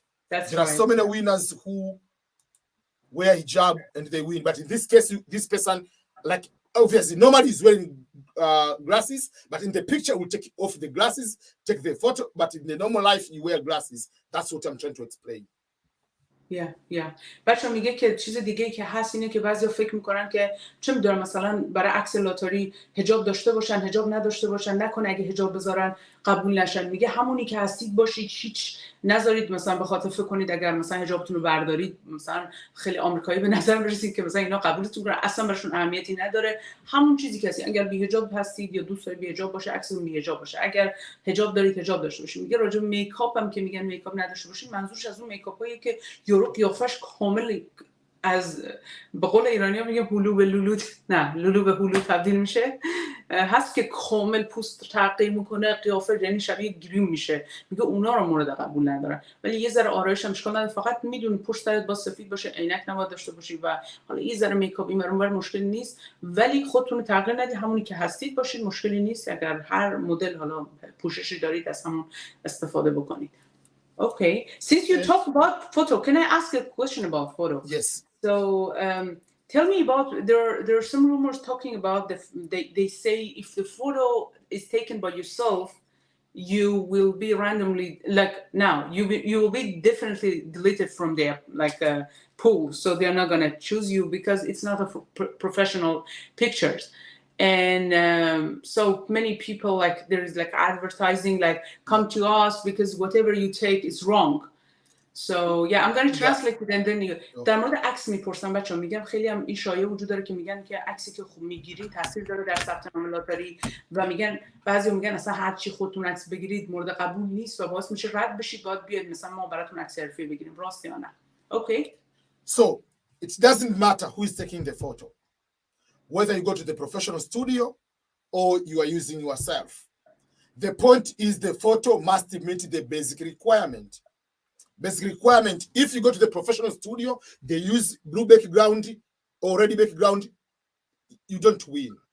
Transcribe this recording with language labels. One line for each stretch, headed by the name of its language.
English: There are so many winners who wear hijab and they win. But in this case, this person, like obviously, normally is wearing glasses, but in the picture, we'll take off the glasses, take the photo. But in the normal life, you wear glasses. That's what I'm trying to explain.
Persian: بچه میگه که چیز دیگه که هست اینه که بعضیا فکر میکنن که چه میدونم مثلا برای عکس لاتاری حجاب داشته باشن حجاب نداشته باشن، نکنه اگه حجاب بذارن قبول نشن. میگه همونی که هستید باشید، هیچ نذارید مثلا به خاطر فکر کنید اگر مثلا حجابتون رو بردارید مثلا خیلی آمریکایی به نظر برسید که مثلا اینا قبولتون کنن، اصلا براشون اهمیتی نداره. همون چیزی که هستید، اگر بی حجاب هستید یا دوست دارید بی حجاب باشه عکستون بی حجاب باشه، اگر حجاب دارید حجاب داشته باشید. میگه راجع به میکاپ هم که میگن میکاپ نداشته باشید، منظورش از اون میکاپایی که یورو قیافش کامل از به قول ایرانی ها میگه هلو به لولو، نه لولو به هلو تبدیل میشه، هست که کامل پوست تغییر میکنه، قیافه یعنی شبیه گریم میشه. میگه اونا رو مورد قبول ندارن. ولی یه ذره آرایش هم اشکال نداره، فقط میدون پشت سرت با سفید باشه، عینک نباید داشته باشی و حالا یه ذره میکاپ این اونور مشکلی نیست، ولی خودتون تغییر ندید، همونی که هستید باشید، مشکلی نیست. اگر هر مدل حالا پوششی دارید از همون استفاده بکنید.
English: Okay. Since you talk about photo, can I ask a question about photo? Yes. So tell me about there are some rumors talking about they say if the photo is taken by yourself, you will be randomly, like now, you will be definitely deleted from their like pool, so they're not gonna choose you because it's not a professional pictures. And so many people, like there is like advertising like come to us because whatever you take is wrong. So yeah, I'm going to translate it and then
Persian: در مورد عکس میپرسم بچه‌ها. میگم خیلی هم این شایعه وجود داره که میگن که عکسی که خوب میگیرین تاثیر داره در ثبت نام لاتاری، و میگن بعضی میگن اصلا هر چی خودتون عکس بگیرید مورد قبول نیست و باعث میشه رد بشید، باید بیاید مثلا ما براتون عکس حرفه‌ای بگیریم. راست یا نه؟ Okay.
English: So it doesn't matter who is taking the photo, whether you go to the professional studio or you are using yourself. The point is the photo must meet the basic requirement. Basic requirement, if you go to the professional studio, they use blue background or red background, you don't win.